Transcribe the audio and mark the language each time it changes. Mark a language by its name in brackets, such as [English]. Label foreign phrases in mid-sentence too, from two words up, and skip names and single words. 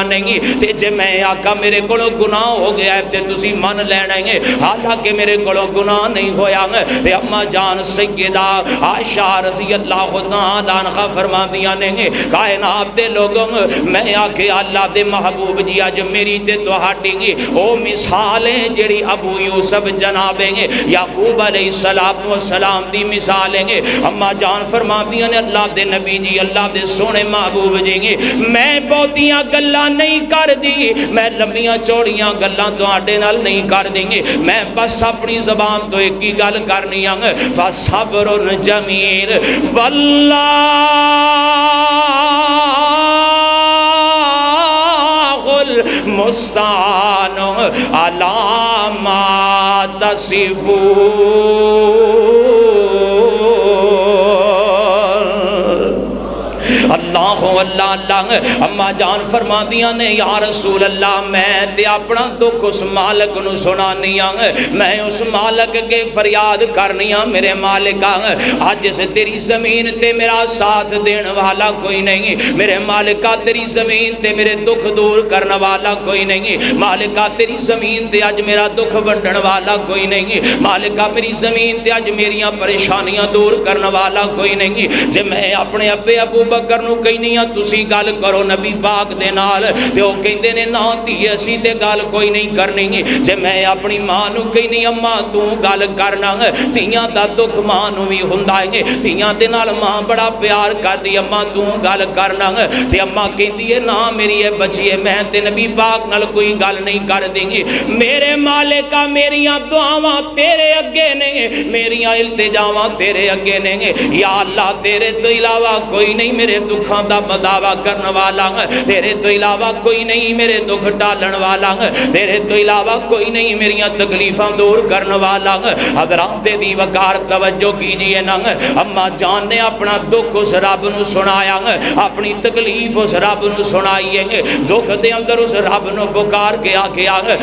[Punjabi] نہیں تے جے میں آکھاں میرے کولوں گناہ ہو گیا ہے تے تسی من لینا ہے حالانکہ میرے کولوں گناہ نہیں ہویا تے اما جان سیدہ عائشہ [Arabic] رضی اللہ تعالی عنہا [Punjabi] فرماندیاں نے کائنات دے لوگوں میں آکھے اللہ دے محبوب جی اج میری تے تہاڈی او مثالیں جڑی ابو یوسف جناب یعقوب [Arabic] علیہ السلام [Punjabi] دی مثالیں اما جان فرماندیاں نے اللہ دے نبی جی اللہ دے سونے محبوب جی میں بہتیاں گلاں نہیں کر دی میں لمبیاں چوڑیاں گلاں تہاڈے نال نہیں کر دیں گے میں بس اپنی زبان تو ایک ہی گل کرنی ہے [Arabic] فصبر جمیل واللہ المستعان علی ما تصفون [Punjabi] اللہ اللہ اللہ اما جان فرما دیا نے یا رسول اللہ میں تے اپنا دکھ اس مالک نو سنانی میں اس مالک کے فریاد کرنی میرے مالکا آج سے تیری زمین تے میرا ساتھ دین والا کوئی نہیں میرے مالکا تیری زمین تے میرے دکھ دور کرنے والا کوئی نہیں مالکا تیری زمین تے آج میرا دکھ بنڈن والا کوئی نہیں مالکا میری زمین تے آج میریاں پریشانیاں دور کرنے والا کوئی نہیں جے میں اپنے ابے ابو بکر نو کہنی تسی گل کرو نبی پاک دے نال تے او کہندے نے نا دھی اسی تے گل کوئی نہیں کرنی جے میں اپنی ماں نو کہنی اماں تو گل کرنا دھیاں دا دکھ ماں نو وی ہوندا ہے دھیاں دے نال ماں بڑا پیار کردی اماں تو گل کرنا تے اماں کہندی ہے نا میری اے بچی میں تے نبی پاک نال کوئی گل نہیں کر دیں گی میرے مالکا میریاں دعاواں تیرے اگے نے میریاں التجاواں تیرے اگے نے یا اللہ تیرے تو علاوہ کوئی نہیں میرے دکھاں دا بداوا کرنے والا تیرے تو علاوہ کوئی نہیں میرے دکھ ڈالن والا تیرے تو علاوہ کوئی نہیں میریاں تکلیفاں دور کرنے والا حضرات دی وقار توجہ کیجئے نا اما جان نے اپنا دکھ اس رب نو سنایا اپنی تکلیف اس رب نو سنائی ہے دکھ دے اندر اس رب نو پکار کے آکھیا